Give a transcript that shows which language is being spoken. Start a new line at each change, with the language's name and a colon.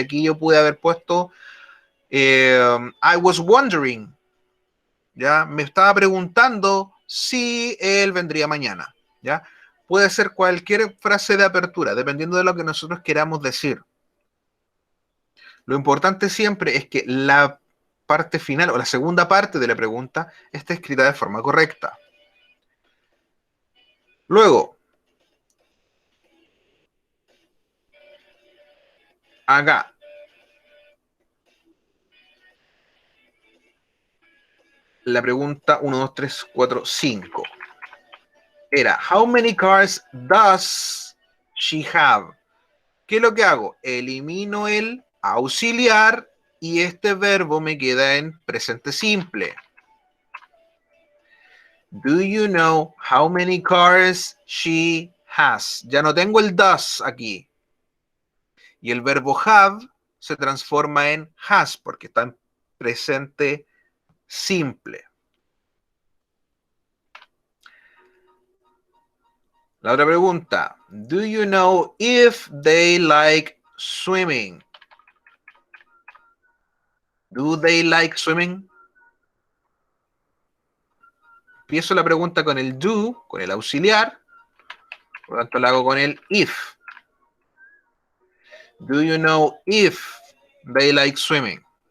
Spanish: Aquí yo pude haber puesto
English: I was wondering,
Spanish: ya, me estaba preguntando si él vendría mañana, ya, puede ser cualquier frase de apertura, dependiendo de lo que nosotros queramos decir. Lo importante siempre es que la parte final o la segunda parte de la pregunta esté escrita de forma correcta. Luego, acá, la pregunta 1, 2, 3, 4, 5 era,
English: how many cars does she have?
Spanish: ¿Qué es lo que hago? Elimino el auxiliar y este verbo me queda en presente simple.
English: Do you know how many cars she has?
Spanish: Ya no tengo el does aquí. Y el verbo have se transforma en has porque está en presente simple. La otra pregunta.
English: Do you know if they like swimming? Do they like swimming?
Spanish: empiezo la pregunta con el do, con el auxiliar, por lo tanto la hago con el if.
English: Do you know if they like swimming?